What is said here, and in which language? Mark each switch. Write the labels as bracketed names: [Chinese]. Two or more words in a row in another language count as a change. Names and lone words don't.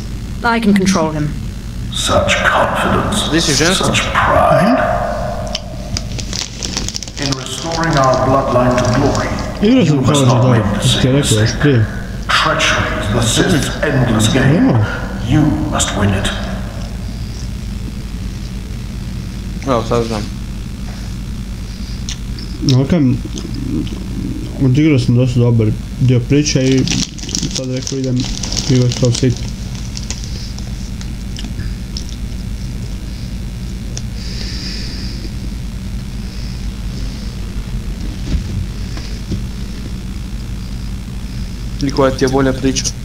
[English] I can control him. Such confidence, This is just... such pride. In restoring our bloodline to glory, [Croatian] Igrao [English] you [Croatian] sam [English] must [Croatian] kao [English] not [Croatian] da, [English] make the [Croatian] što ti je [English] same [Croatian] rekao još [English] mistake. [Croatian] prije. [English] Treachery is the Sith's endless game. You must win it. [Croatian] Evo, sad znam. Nakon, odigrao sam dosta dobar dio priče i sad rekao idem igrati kao Sith. I koja ti je bolja priča?